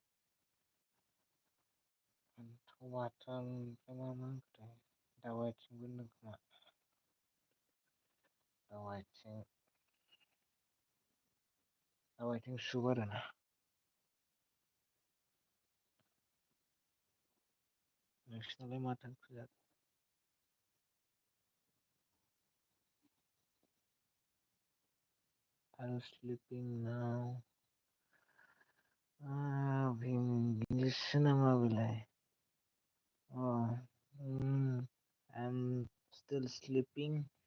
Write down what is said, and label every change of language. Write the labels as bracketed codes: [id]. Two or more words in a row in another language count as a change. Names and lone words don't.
[brx] फान्थाव बाथोन ओमफ्राय मा होनखोथाय दाव आथिंबो होनो खोमा। दाव आथिं सुप आरोना। नोंसिनालाय माथो ओंख्रि जाखो? [en] Are you sleeping now? [brx] English nama bilai. [en] Oh, I'm still sleeping.